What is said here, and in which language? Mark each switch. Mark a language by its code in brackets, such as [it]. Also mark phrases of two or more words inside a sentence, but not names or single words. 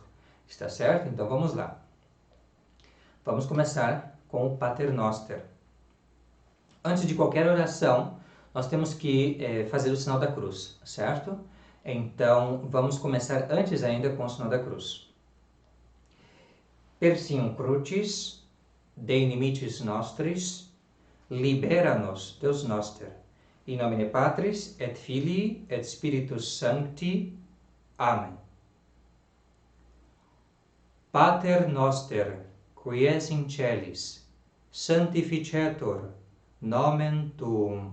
[pt] Está certo? Então vamos lá. Vamos começar com o Pater Noster. Antes de qualquer oração, nós temos que fazer o sinal da cruz, certo? Então, vamos começar antes ainda com o sinal da cruz. [la] Persium crucis, de inimicis nostris, libera-nos, Deus noster. In nomine Patris, et Filii, et Spiritus Sancti. [pt] Amém. [la] Pater noster, qui es in celis, sanctificetur nomen tuum.